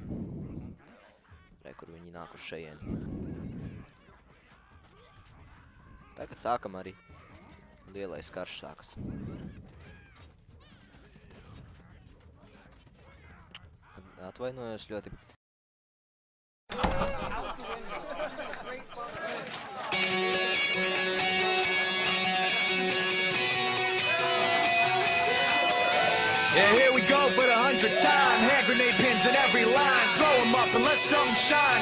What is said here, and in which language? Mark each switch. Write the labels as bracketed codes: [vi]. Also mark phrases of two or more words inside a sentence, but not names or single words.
[lv] Rekur viņi nāk uz šejieni. Tagad sākam arī lielais karš sākas. Atvainojos ļoti. [en] Yeah, here we go for the 100th time. Hand grenade pins in every line. Throw them up and let something shine.